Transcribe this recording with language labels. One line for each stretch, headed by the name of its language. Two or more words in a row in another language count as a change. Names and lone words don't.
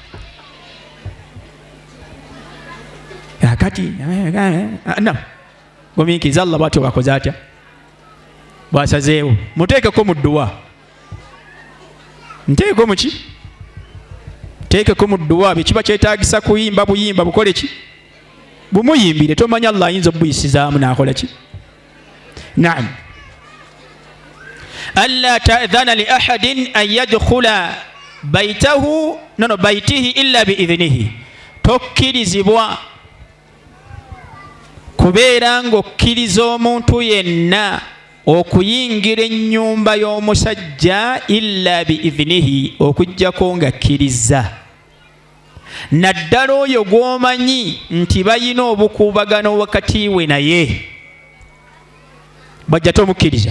Ganda: Akati gumiikiriza Allah bw'atyo bwakoze atya, bwasazeewo muteekeko mu dduwa, nteeko mu ki, teekeko mu dduwa. Bye kiba kyetaagisa kuyimba buyimba bukole ki, bumuyimbire. Tomanya Allah ayinza obuyisizaamu n'akola ki.
Arabic: Naam. ألا تأذن لأحد أن يدخل بيته إلا بإذنه,
Ganda: tokkirizibwa kubeera ng'okkiriza omuntu yenna okuyingira ennyumba y'omusajja
Arabic: إلا بإذنه,
Ganda: okuggyako ng'akkiriza. Naddala oyo gw'omanyi nti bayina obukuubagano wakati we naye, bajja tomukkiriza.